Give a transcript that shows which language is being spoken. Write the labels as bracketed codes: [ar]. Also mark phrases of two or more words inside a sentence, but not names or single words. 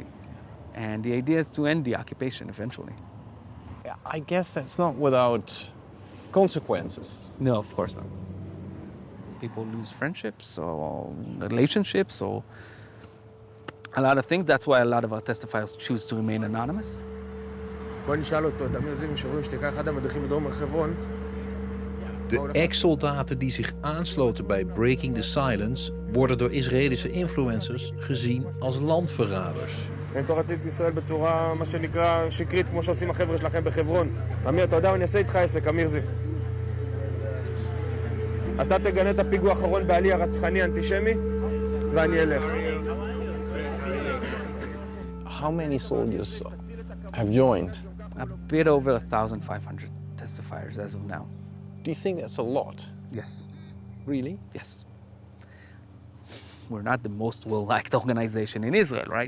[en] And the idea is to end the occupation eventually. I guess that's not without consequences. No, of course not. People lose friendships or relationships or a lot of things. That's why a lot of our testifiers choose to remain anonymous. [he] בוא נשאל אותו, את אמיר זיו משוברים שתיקה אחד המדריכים בדרום הר חברון. [nl] De ex-soldaten die zich aansloten bij Breaking the Silence worden door Israëlische influencers gezien als landverraders. [he] הם תורצים את ישראל בצורה, מה שנקרא, שקרית, כמו שעושים החבר'ה שלכם בחברון. אמיר, אתה יודע, אני אעשה איתך עסק, אמיר זיו. אתה תגנה את הפיגוע האחרון בעלי הרצחני אנטישמי, ואני אלך. [en] How many soldiers have joined? A bit over 1,500 testifiers as of now. Do you think that's a lot? Yes. Really? Yes. We're not the most well-liked organization in Israel, right?